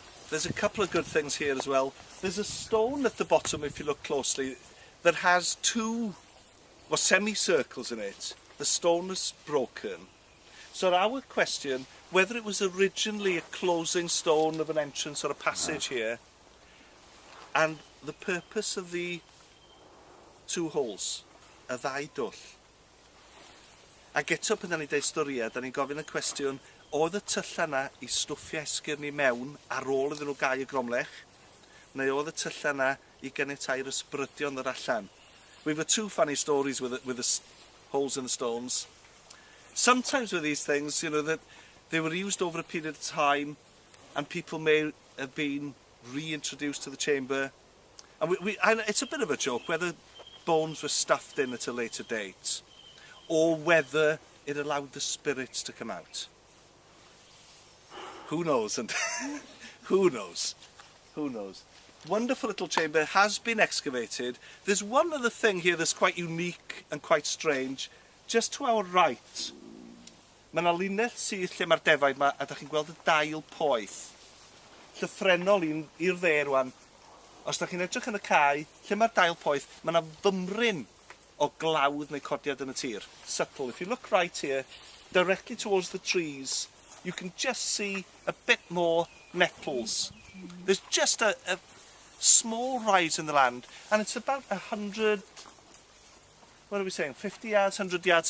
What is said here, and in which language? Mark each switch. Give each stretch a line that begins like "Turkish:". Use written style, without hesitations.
English: There's a couple of good things here as well. There's a stone at the bottom, if you look closely, that has two semicircles in it. The stone is broken. So our question, whether it was originally a closing stone of an entrance or a passage here, and the purpose of the two holes,
Welsh: y ddau dwll. A eto pan da ni'n deud storia, da ni'n gofyn y cwestiwn, oedd y tylla yna i stwffio esgyrn ni mewn ar ôl iddyn nhw gau y gromlech, neu oedd y tylla yna i ganiatáu'r ysbrydion ddod allan.
English: We've got two funny stories with the holes in the stones. Sometimes with these things, you know, that they were used over a period of time and people may have been reintroduced to the chamber. And it's a bit of a joke whether bones were stuffed in at a later date or whether it allowed the spirits to come out. Who knows? And who knows? Who knows? Wonderful little chamber has been excavated. There's one other thing here that's quite unique and quite strange. Just to our right,
Welsh: mae yna linell syth lle mae'r defaid yma, a da chi'n gweld y dail poeth. Llythrenol i'r dde rwan, os da chi'n edrych yn y cae, lle mae'r dail poeth, mae yna fymryn o glawdd neu codiad yn y tir.
English: Subtle. If you look right here, directly towards the trees, you can just see a bit more nettles. There's just a small rise in the land, and it's about 100, what are we saying, 50 yards, 100 yards.